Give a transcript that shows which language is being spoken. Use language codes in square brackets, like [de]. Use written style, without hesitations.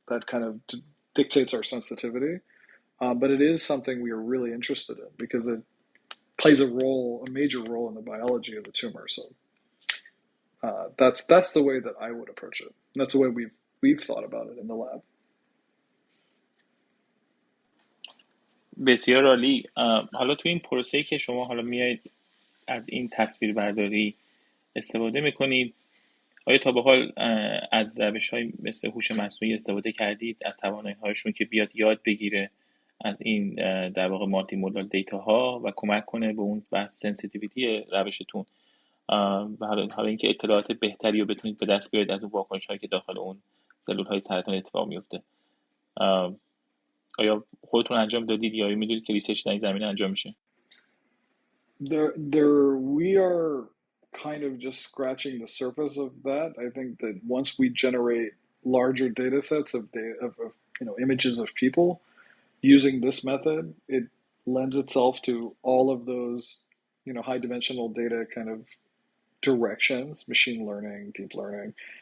[en] That kind of dictates our sensitivity. But it is something we are really interested in because plays a major role in the biology of the tumor. So that's the way that I would approach it. And that's the way we've thought about it in the lab. [fa] بسیار عالی. حالا تو این پروسه‌ای که شما حالا میایید از این تصویر برداری استفاده میکنید، آیا تا به حال از روش‌های مثل هوش مصنوعی استفاده کردید، از توانایی‌هاشون که بیاد یاد بگیره از این در واقع مالتی مودال دیتا ها و کمک کنه به اون بحث سنسیتیویتی روشتون و حالا اینکه اطلاعات بهتری رو بتونید به دست بیارید از اون واکنش‌هایی که داخل اون سلول‌های سرطان اتفاق میفته؟ آیا خودتون انجام دادید یا میدونید که ریسرچ در این زمینه انجام میشه؟ [en] We are kind of just scratching the surface of that. I think that once we generate larger data sets of images of people using this method, it lends itself to all of those high dimensional data kind of directions, machine learning, deep learning.